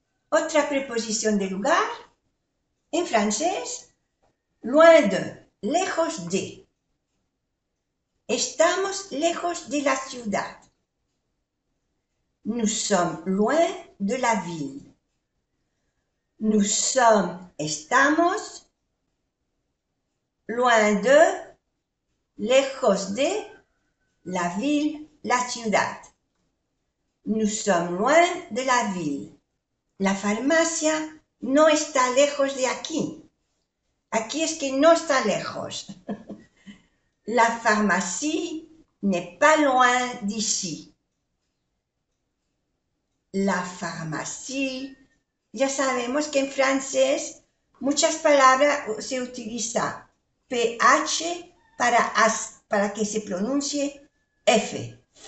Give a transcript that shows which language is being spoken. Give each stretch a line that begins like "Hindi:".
Spanish: Otra preposición de lugar, en francés,
French: loin de,
Spanish: lejos de. Estamos lejos de la ciudad.
French: Nous sommes loin de la ville. Nous sommes,
Spanish: estamos,
French: loin de,
Spanish: lejos de,
French: la ville,
Spanish: la ciudad.
French: Nous sommes loin de la ville.
Spanish: La farmacia no está lejos de aquí. Aquí es que no está lejos.
French: La pharmacie n'est pas loin d'ici. La pharmacie,
Spanish: ya sabemos que en francés muchas palabras se utiliza PH para que se pronuncie F.